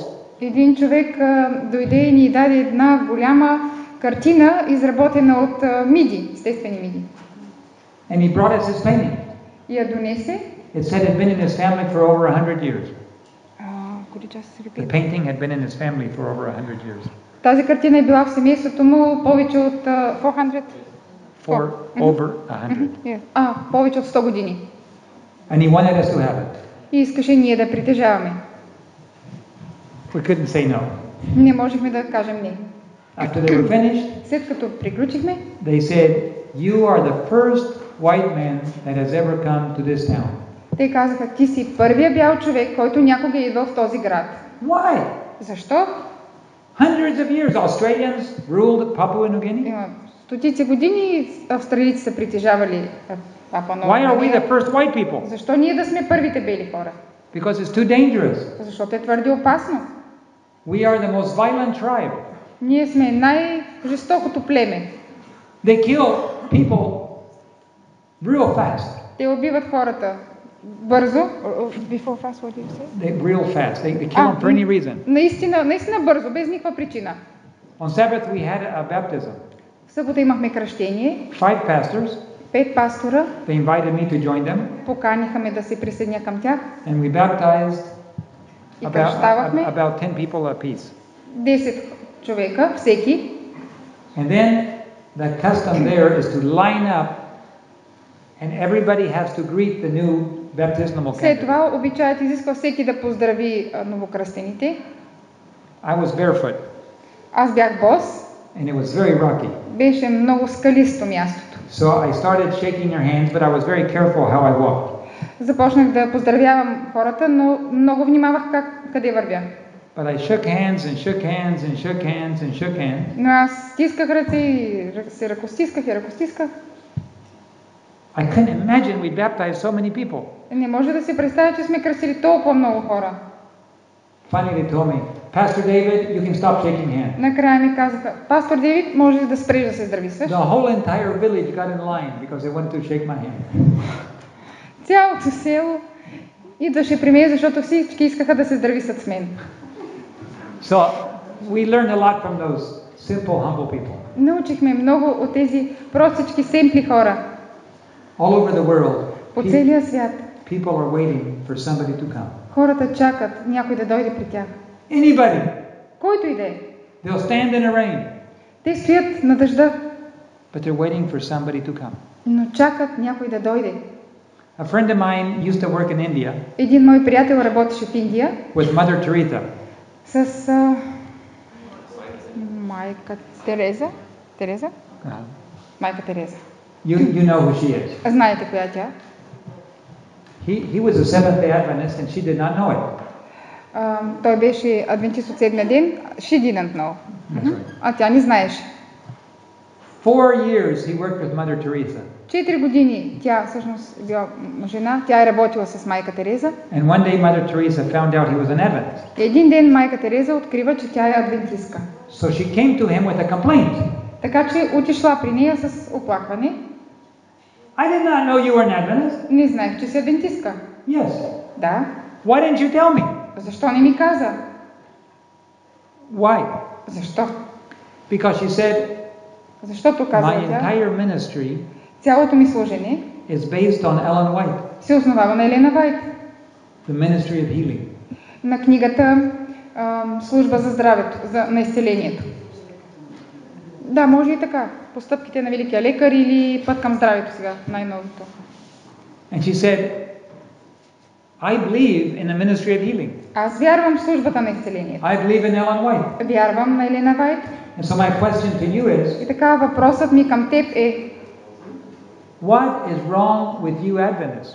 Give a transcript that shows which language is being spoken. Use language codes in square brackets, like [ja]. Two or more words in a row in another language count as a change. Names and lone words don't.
[bg] Един човек дойде и ни даде една голяма картина, изработена от миди, естествени миди. [en] And he brought us his painting. [bg] И я донесе. [en] It said it had been in his family for over 100 years. Could you just The repeat? painting had been in his family for over 100 years. [bg] Тази картина е била в семейството му повече от 400. [en] For over 100. [bg] Повече от 100 години. [en] And he wanted us to have it. [bg] И искаше ние да притежаваме. [en] We couldn't say no. [bg] Не можехме да кажем не. [en] After they were finished, [bg] След като приключихме, [en] they said, "You are the first white man that has ever come to this town." [bg] те казаха, ти си първия бял човек, който някога е идвал в този град. [en] Why? [bg] Защо? [en] Hundreds of years, Australians ruled Papua New Guinea. [bg] Има стотици години австралийци са притежавали Папуа Нова [en] Why are we [bg] Гвинея. [en] the first white people? [bg] Защо ние да сме първите бели хора? [en] Because it's too dangerous. [bg] Защото е твърде опасно. [en] We are the most violent tribe. [bg] Ние сме най-жестокото племе. [en] They kill people real fast. [bg] Те убиват хората бързо. [en] Before fast, what do you say? Real fast. They kill them for any reason. [bg] Наистина бързо, без никаква причина. [en] On Sabbath we had a baptism. [bg] В събота имахме кръщение. [en] 5 pastors. [bg] 5 пастора [en] They invited me to join them, [bg] поканиха ме да се присъединя към тях. [en] and we baptized [bg] И кръщавахме [en] about 10 people apiece. [bg] 10 човека, всеки. [en] And then the custom there is to line up, and everybody has to greet the new baptismal [bg] След [en] candidate. [bg] това обичаят изисква всеки да поздрави новокръстените. [en] I was barefoot, [bg] Аз бях бос. [en] and it was very rocky. [bg] Беше много скалисто мястото. [en] So I started shaking their hands, but I was very careful how I walked. [bg] Започнах да поздравявам хората, но много внимавах къде вървя. [en] But I shook hands and shook hands and shook hands and shook hands. [bg] Но аз стисках ръце и се ръкостисках и ръкостисках. [en] I couldn't imagine we baptized so many people. [bg] Не може да си представя, че сме кръстили толкова много хора. [en] Finally they told me, Pastor David, you can stop shaking hands. [bg] Накрая ми казаха, пастор Дейвид, може да спреш да се здрависваш. [en] The whole entire village got in line because they wanted to shake my hand. [bg] Цялото село идваше при мен, защото всички искаха да се здрависат с мен. [en] So we learned a lot from those simple, humble people. [bg] Научихме много от тези простички, семпли хора. [en] All over the world, [bg] По целия свят. [en] people are waiting for somebody to come. [bg] Хората чакат някой да дойде при тях. [en] Anybody. [bg] Който и да е. [en] They'll stand in the rain, [bg] Те стоят на дъжда, [en] but they're waiting for somebody to come. [bg] но чакат някой да дойде. [en] A friend of mine used to work in India [bg] Един мой приятел работеше в Индия [en] with Mother Teresa. [bg] с майка Тереза. Тереза? Майка Тереза. [en] You know who she is. [bg] Знаете коя тя? [en] He was a Seventh-day Adventist and she did not know it. [bg] Той беше адвентист от седмия ден. [en] She didn't know. [bg] А тя не знаеше. [en] 4 years he worked with Mother Teresa. [bg] 4 години тя всъщност била жена. Тя е работила с майка Тереза. [en] And one day Mother Teresa found out he was an Adventist. [bg] Един ден майка Тереза открива, че тя е адвентистка. [en] So she came to him with a complaint. [bg] Така че отишла при нея с оплакване. [en] I did not know you were an Adventist. [bg] Не знаех, че си адвентистка. [en] Yes. [bg] Да. [en] Why didn't you tell me? [bg] Защо не ми каза? [en] Why? [bg] Защо? [en] Because she said, [bg] Защото каза [en] my [bg] тя, [en] entire ministry [bg] цялото ми служение [en] is based on Ellen White, [bg] се основава на Елена Вайт. [en] the ministry of healing. [bg] На книгата Служба за здравето, на изцелението. Да, може и така. Постъпките на великия лекар или Път към здравето сега, най-новото. [en] And she said, I believe in the ministry of healing. [bg] Аз вярвам в службата на изцелението. [en] I believe in Ellen White. [bg] Вярвам на Елена Вайт. [en] And so my question to you is, [bg] И така въпросът ми към теб е, [en] what is wrong with you Adventists